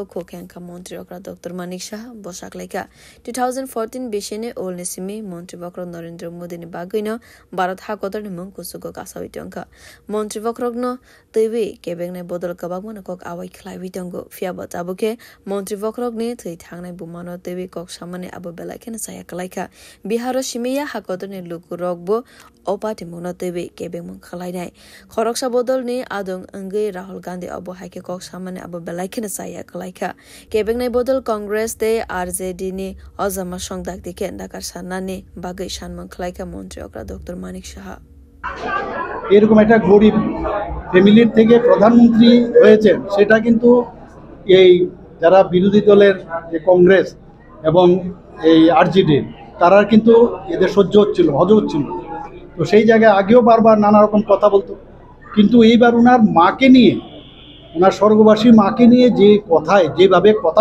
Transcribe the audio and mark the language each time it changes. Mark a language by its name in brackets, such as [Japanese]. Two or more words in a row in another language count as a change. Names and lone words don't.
[Kok Borok] খোখ্যাংখা মন্ত্রী অকরা ডক্টর মানিক শাহ বসাকলাইকা 2014 বেশিনে ওলনেসিমি মন্ত্রী বক্রক নরেন্দ্র মোদিনি বাগৈনো ভারত হাকতরনি মুং কুসুগো কাসাউইতংকা মন্ত্রী বক্রকন তেবি কেবেংনাই বদল কবাকমানো কক আওয়াই খ্লাইবিতংগো ফিয়াবা তাবুকে মন্ত্রী বক্রকনি থৈ থাকনাই বুমানো তেবি গক সামানি আবু বেলাইখানে saya kalaika Biharo Shimiya hakodone luku rogbo opati mono tebe kebe mon khalainai khoroksa bodol ni adong angai Rahul Gandhi abo haike kok samane abo belaikene saya kalaika kebeng nai bodol Congress te RJD ni ozama songdak dike dakar sanani bagai shanmon khalaika মন্ত্রী okra Dr. Manik Shah [Bangla] এরকম একটা গরিব ফ্যামিলির থেকে প্রধানমন্ত্রী হয়েছে সেটা কিন্তু এই যারা বিরোধী দলের যে কংগ্রেস এবং এই RJD তারা কিন্তু এদের সহ্য হচ্ছিল হজম হচ্ছিল তো সেই জায়গায় আগেও বারবার নানা রকম কথা বলতো কিন্তু এইবার ওনার মাকে নিয়ে ওনার স্বর্গবাসী মাকে নিয়ে যে কথায় যেভাবে কথা